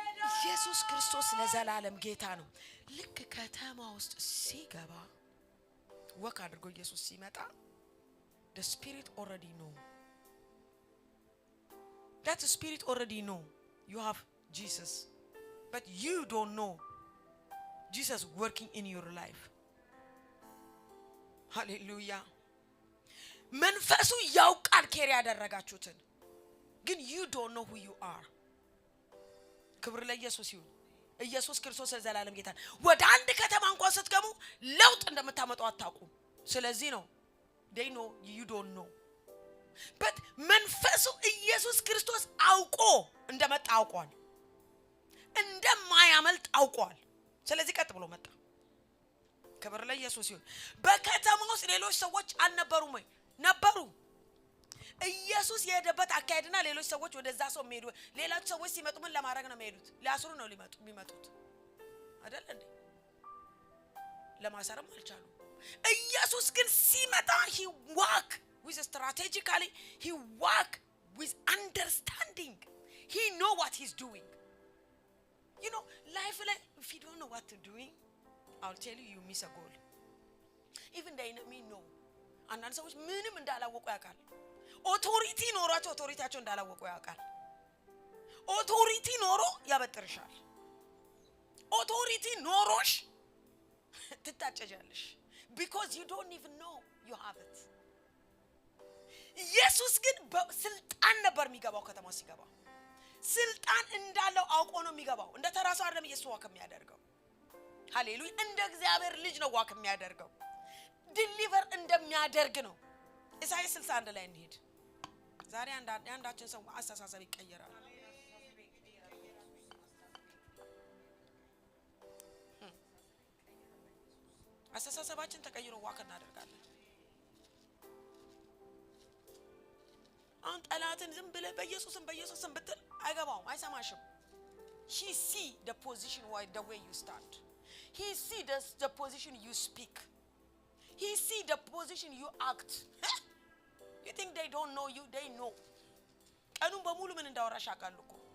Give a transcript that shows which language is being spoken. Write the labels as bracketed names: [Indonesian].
[Amharic] ኢየሱስ ክርስቶስ ለዘላለም ጌታ ነው። ልክ ከተማ ውስጥ ሲገባ ወክ አድርጎ ኢየሱስ ሲመጣ [English] the spirit already know, that spirit already know you have Jesus, but you don't know Jesus working in your life. Hallelujah. [Amharic] መንፈሱ ያውቃል ኬር ያደረጋችሁትን ግን [English] you don't know who you are. [Amharic] ክብር ለኢየሱስ ይሁን። ኢየሱስ ክርስቶስ ለዘላለም ጌታ። ወደ አንድ ከተማ እንኳን ስትገቡ ለውጥ እንደምታመጡ አታውቁም። ስለዚህ ነው [English] they know you don't know. [Amharic] but መንፈሱ ኢየሱስ ክርስቶስ አውቆ እንደመጣ አውቋል፣ እንደማያመልጥ አውቋል። ስለዚህ ቀጥ ብሎ መጣ። ክብር ለኢየሱስ ይሁን። በከተማው ውስጥ ሌሎች ሰዎች አልነበሩም ወይ? ነበሩ። ኢየሱስ የሄደበት አካሄድና ሌሎች ሰዎች ወደዛ ሰው የሚሄዱ ሌሎች ሰዎች ሲመጡ ምን ለማድረግ ነው የሚሄዱት? ሊያስሩ ነው የሚመጡት አይደል እንዴ? ለማሰርም አልቻሉ። ኢየሱስ ግን ሲመጣ [English] he walk with strategically, he walk with understanding, he know what he's doing. You know, life like if you don't know what to doing, I'll tell you, you miss a goal. Even the enemy know. [Amharic] አንዳንድ ሰዎች ምንም እንዳላወቁ ያውቃል። ኦቶሪቲ ኖሯቸው ኦቶሪቲያቸው እንዳላወቁ ያውቃል። ኦቶሪቲ ኖሮ ያበጥርሻል። ኦቶሪቲ ኖሮሽ ትታጨጃለሽ [English] because you don't even know you have it. [Amharic] ኢየሱስ ግን በስልጣን ነበር የሚገባው። ከተማ ሲገባ ስልጣን እንዳለው አውቆ ነው የሚገባው። እንደ ተራሱ አይደለም ኢየሱስ ዋክ የሚያደርገው። ሃሌሉያ! እንደ እግዚአብሔር ልጅ ነው ዋክ የሚያደርገው። ዲሊቨር እንደሚያደርግ ነው። ኢሳይያስ 61 ላይ እንሂድ። ዛሬ አንዳችን ሰው አስተሳሰብ ይቀየራል። አስተሳሰባችን ተቀይሮ ዋክ እናደርጋለን። አሁን ጠላትን ዝም ብለህ በኢየሱስም ብትል አይገባውም አይሰማሽም [English] he see the position why the way you stand he see the position you speak he see the position you act you think they don't know you they know [Amharic] ቀኑን በሙሉ ምን እንዳወራሽ ያውቃሉ እኮ